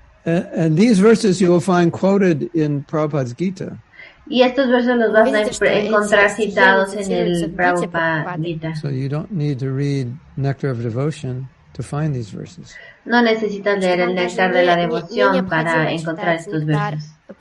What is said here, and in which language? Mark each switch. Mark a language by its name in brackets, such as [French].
[English] And these verses you will find quoted in Prabhupada's Gita. [Spanish] Y estos versos los vas a encontrar citados en el Prabhupada Gita. [English] So you don't need to read Nectar of Devotion to find these verses. [Spanish] No necesitas leer el néctar de la devoción para encontrar estos versos.